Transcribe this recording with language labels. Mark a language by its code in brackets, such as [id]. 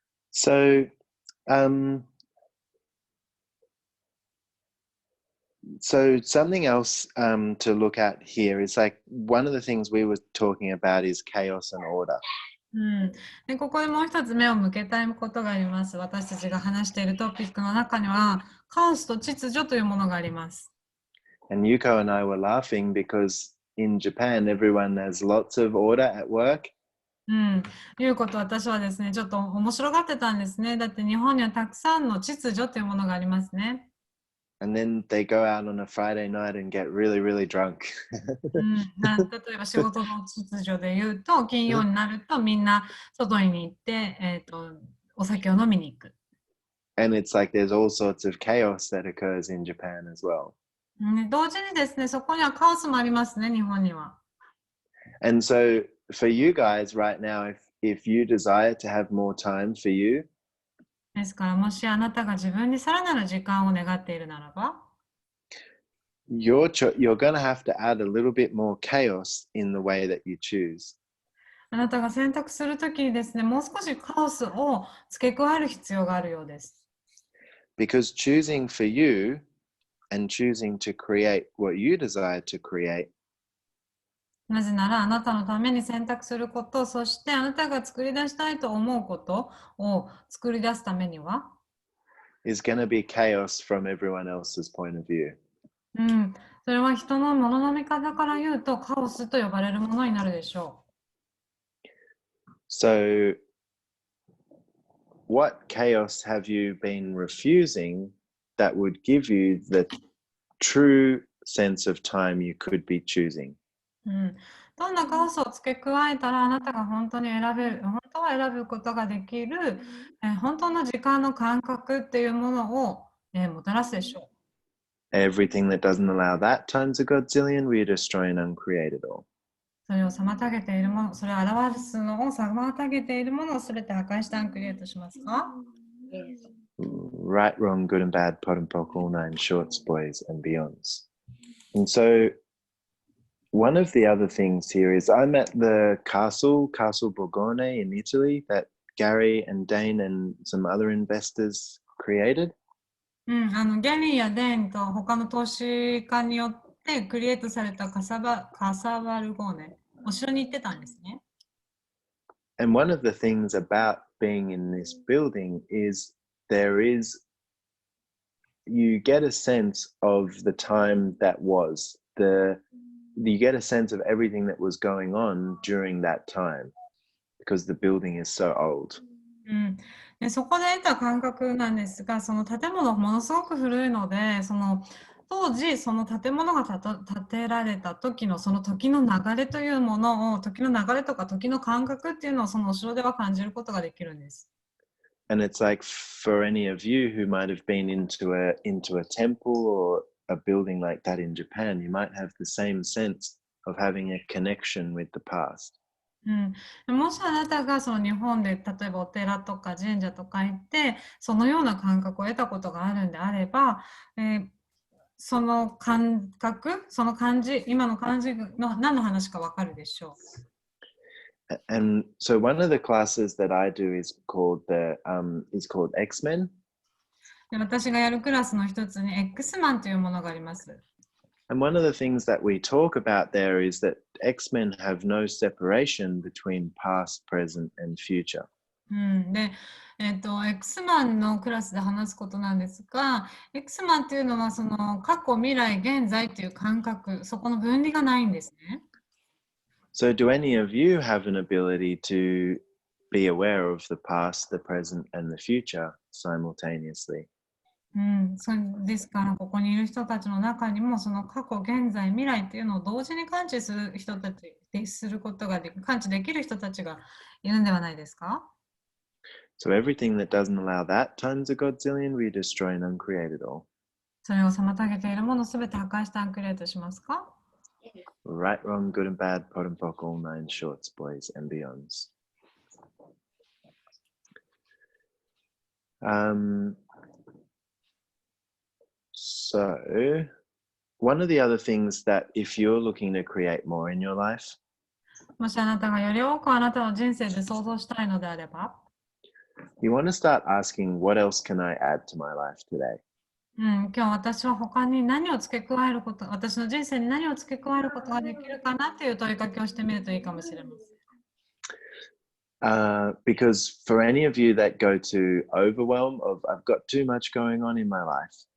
[en] So, so something else to look at here is like one of the things we were talking about is chaos and order. [ja] でここでもう一つ目を向けたいことがあります。私たちが話しているトピックの中には、カオスと秩序というものがあります。 [en] And Yuko and I were laughing because in Japan, everyone has lots of order at work. [ja] いうこと私はですね、ちょっと面白がってたんですね。だって日本にはたくさんの秩序というものがありますね。 [en] And then they go out on a Friday night and get really, really drunk. [ja] 例えば仕事の秩序で言うと、金曜になるとみんな外に行って、お酒を飲みに行く。 [en] And it's like there's all sorts of chaos that occurs in Japan as well. [ja] 同時にですね、そこにはカオスもありますね、日本には。 [en] And so for you guys right now, if you desire to have more time for you, [ja] ですから、もしあなたが自分にさらなる時間を願っているならば、 [en] you're going to have to add a little bit more chaos in the way that you choose. [ja] あなたが選択するときにですね、もう少しカオスを付け加える必要があるようです。 [en] Because choosing for you and choosing to create what you desire to create [ja] なぜなら、あなたのために選択すること、そしてあなたが作り出したいと思うことを作り出すためには、 [en] is going to be chaos from everyone else's point of view. [ja] それは人のものの見方から言うとカオスと呼ばれるものになるでしょう。 [en] So, what chaos have you been refusing that would give you the true sense of time you could be choosing? [ja] どんなカオスを付け加えたらあなたが本当は選ぶことができる、本当の時間の感覚っていうものを、もたらすでしょう。 [en] Everything that doesn't allow that times a godzillion, we destroy and uncreate it all. [ja] それを妨げているもの、それを表すのを妨げているものをすべて破壊してアンクリエイトしますか？ [en] Right, wrong, good and bad, pot and pock, all nine shorts, boys and beyonds. And so one of the other things here is I'm at the Castle Borgone in Italy that Gary and Dane and some other investors created. [ja] ギャリーやデンと他の投資家によってクリエイトされたカサバルゴーネ、お城に行ってたんですね。 [en] And one of the things about being in this building is you get a sense of the time that was, you get a sense of everything that was going on during that time because the building is so old. [ja] でそこで得た感覚なんですが、その建物ものすごく古いので、その当時その建物が建てられた時のその時の流れというものを、時の流れとか時の感覚っていうのをそのお城では感じることができるんです。 [en] And it's like for any of you who might have been into a temple or a building like that in Japan, you might have the same sense of having a connection with the past. [ja] もしあなたがその日本で例えばお寺とか神社とか行ってそのような感覚を得たことがあるんであれば、その感覚、その感じ、今の感じの何の話かわかるでしょう。 [en] And so one of the classes that I do is called X-Men. [ja] で私がやるクラスの一つに X マンというものがあります。 [en] And one of the things that we talk about there is that X-Men have no separation between past, present, and future. [ja] で、X マンのクラスで話すことなんですが、X マンっていうのはその過去、未来、現在っていう感覚、そこの分離がないんですね。 [en] So do any of you have an ability to be aware of the past, the present, and the future simultaneously? [ja] そうですからここにいる人たちの中にもその過去、現在、未来っていうのを同時に感知する人たちですることが感知できる人たちがいるんではないですか？ [en] So everything that doesn't allow that times a godzillion, we destroy and uncreate it all. [ja] それを妨げているものすべて破壊してアンクリエイトしますか？ [en] Right, wrong, good and bad, pot and pock, all nine shorts, boys and beyonds. So one of the other things that if you're looking to create more in your life, [ja] もしあなたがより多くあなたの人生で想像したいのであれば、 [en] you want to start asking, what else can I add to my life today? [ja] 今日私は他に何を付け加えること、私の人生に何を付け加えることができるかなっていう問いかけをしてみるといいかもしれません。 [en] Because for any of you that go to overwhelm of I've got too much going on in my life,